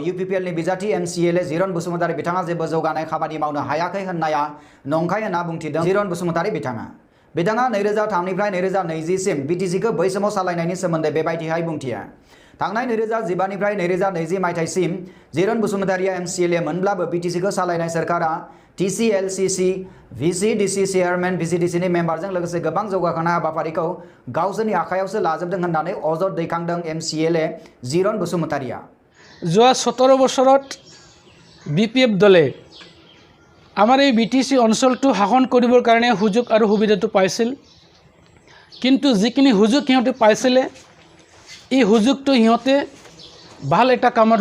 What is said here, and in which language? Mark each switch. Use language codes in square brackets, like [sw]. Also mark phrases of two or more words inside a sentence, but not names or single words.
[brx] UPPLनि बिजाथि MCLA जिरन बसुमतारी बिथाङा जेबो जौगानाय खामानि मावनो हायाखै होननाया नंखाय होनना बुंथिदों जिरन बसुमतारी बिथाङा 2003 निफ्राय 2020 सिम BTCखौ बै समाव सालायनायनि सोमोन्दै बेबायदिहाय बुंथिया थांनाय 2015 निफ्राय 2020 मायथाइसिम जिरन बसुमतारीया MCLA मोनब्लाबो BTCखौ सालायनाय सरकारा TCLCC VCDC चेयारमैन VCDCनि मेम्बारजों लोगोसे गोबां जौगाखांनाय हाबाफारिखौ गावसोरनि आखायावसो लाजोबदों होननानै अजद दैखांदों MCLA जिरन बसुमतारीया [as] যোৱা 17 বছৰত BPF দলে আমাৰ এই BTC অঞ্চলটো শাসন কৰিবৰ কাৰণে সুযোগ আৰু সুবিধাটো পাইছিল কিন্তু যিখিনি সুযোগ সিহঁতে পাইছিলে এই সুযোগটো সিহঁতে ভাল এটা কামত